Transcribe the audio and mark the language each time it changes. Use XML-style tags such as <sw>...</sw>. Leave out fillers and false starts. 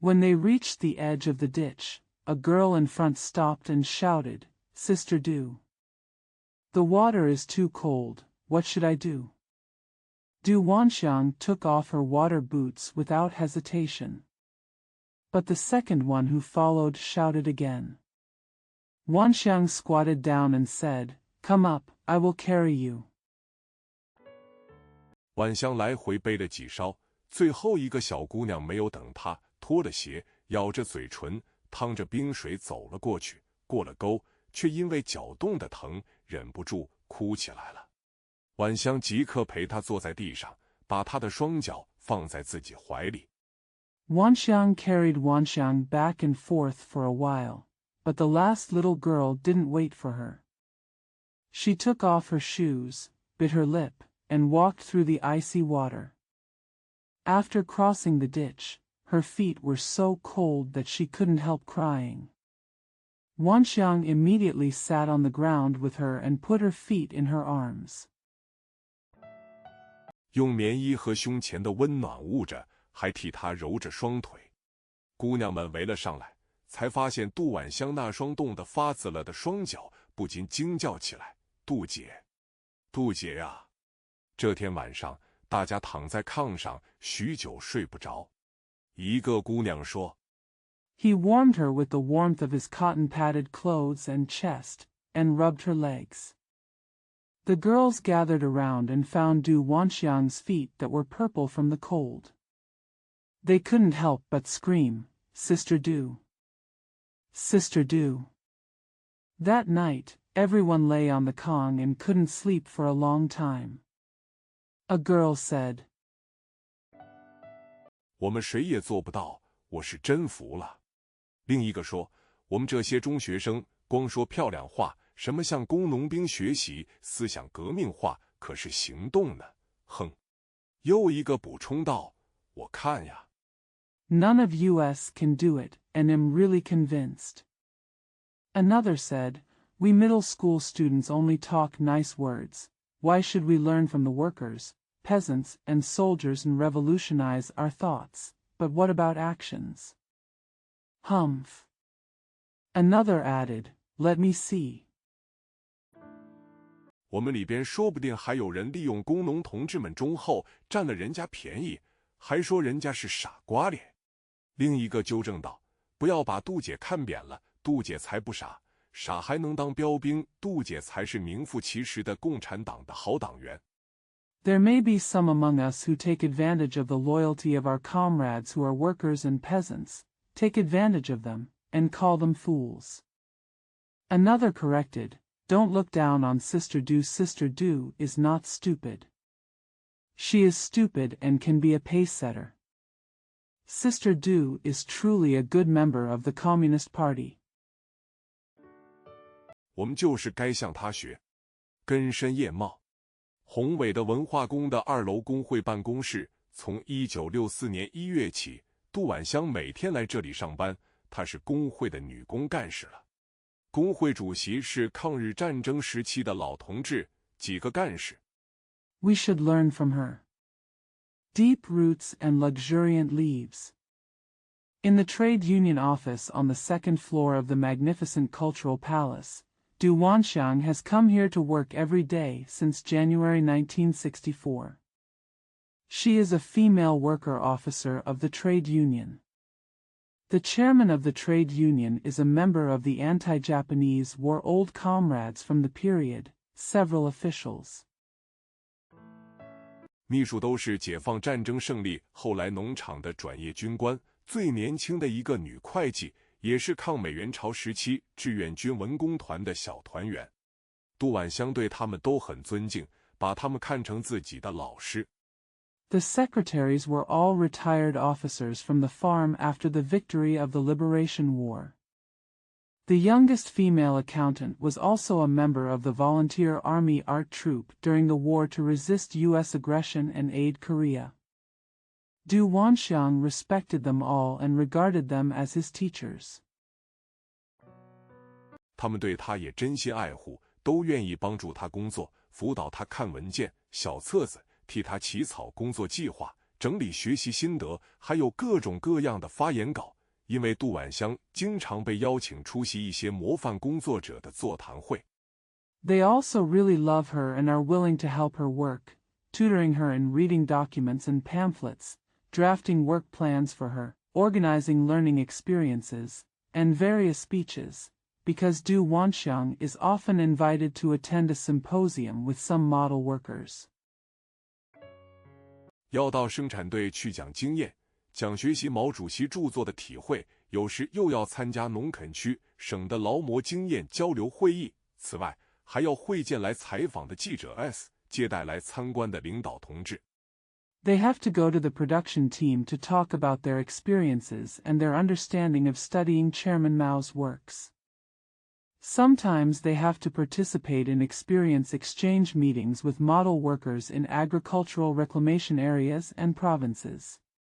<en>When they reached the edge of the ditch, a girl in front stopped and shouted, "Sister Du! The water is too cold, what should I do?" Du Wanxiang took off her water boots without hesitation. But the second one who followed shouted again. Wanxiang squatted down and said, "Come up, I will carry you."</en> <zh>婉香来回背了几勺，最后一个小姑娘没有等她，脱了鞋，咬着嘴唇，趟着冰水走了过去，过了沟，却因为脚冻得疼，忍不住哭起来了。婉香即刻陪她坐在地上，把她的双脚放在自己怀里。</zh> <en>Wanxiang carried Wanxiang back and forth for a while, but the last little girl didn't wait for her. She took off her shoes, bit her lip, and walked through the icy water. After crossing the ditch, her feet were so cold that she couldn't help crying. Wanxiang immediately sat on the ground with her and put her feet in her arms.</en> <zh>用棉衣和胸前的温暖捂着，还替她揉着双腿。姑娘们围了上来，才发现杜婉香那双冻得发紫了的双脚，不禁惊叫起来：“杜姐，杜姐呀！” 这天晚上，大家躺在炕上，许久睡不着。一个姑娘说</zh> <en>He warmed her with the warmth of his cotton-padded clothes and chest, and rubbed her legs. The girls gathered around and found Du Wanxiang's feet that were purple from the cold. They couldn't help but scream, "Sister Du! Sister Du!" That night, everyone lay on the Kong and couldn't sleep for a long time. A girl said,</en> <zh>我们谁也做不到，我是真服了。另一个说，我们这些中学生光说漂亮话，什么向工农兵学习，思想革命化，可是行动呢？哼。又一个补充道，我看呀。</zh> <en>None of us can do it, and am really convinced. Another said, we middle school students only talk nice words. Why should we learn from the workers, peasants, and soldiers and revolutionize our thoughts? But what about actions? Humph. Another added, let me see.</en> <zh>我们里边说不定还有人利用工农同志们忠厚，占了人家便宜，还说人家是傻瓜脸。另一个纠正道，不要把杜姐看扁了，杜姐才不傻，傻还能当标兵，杜姐才是名副其实的共产党的好党员。</zh> <en>There may be some among us who take advantage of the loyalty of our comrades who are workers and peasants, take advantage of them, and call them fools. Another corrected, "Don't look down on Sister Do. Sister Do is not stupid. She is stupid and can be a pace-setter. Sister Do is truly a good member of the Communist Party."</en> <zh>我们就是该向他学，根深叶茂。宏伟的文化宫的2楼工会办公室，从1964年1月起，杜婉香每天来这里上班。她是工会的女工干事了。工会主席是抗日战争时期的老同志，几个干事。</zh> <en>We should learn from her. Deep roots and luxuriant leaves. In the trade union office on the second floor of the magnificent Cultural Palace, Du Wanxiang has come here to work every day since January 1964. She is a female worker officer of the trade union. The chairman of the trade union is a member of the anti-Japanese war old comrades from the period, several officials.</en> <zh>秘书都是解放战争胜利后来农场的转业军官，最年轻的一个女会计，也是抗美援朝时期志愿军文工团的小团员。杜婉香对他们都很尊敬，把他们看成自己的老师。</zh> <en>The secretaries were all retired officers from the farm after the victory of the Liberation War. The youngest female accountant was also a member of the Volunteer Army Art Troop during the war to resist U.S. aggression and aid Korea. Du Wanxiang respected them all and regarded them as his teachers.</en> <zh>他们对他也真心爱护，都愿意帮助他工作，辅导他看文件、小册子，替他起草工作计划，整理学习心得，还有各种各样的发言稿。因为杜婉香经常被邀请出席一些模范工作者的座谈会。</zh> <en>They also really love her and are willing to help her work, tutoring her in reading documents and pamphlets, drafting work plans for her, organizing learning experiences, and various speeches, because Du Wanxiang is often invited to attend a symposium with some model workers.</en> <zh>要到生产队去讲经验，讲学习毛主席著作的体会，有时又要参加农垦区、省的劳模经验交流会议。此外，还要会见来采访的记者 S， 接待来参观的领导同志。</zh> <en>They have to go to the production team to talk about their experiences and their understanding of studying Chairman Mao's works. Sometimes they have to participate in experience exchange meetings with model workers in agricultural reclamation areas and provinces.</en>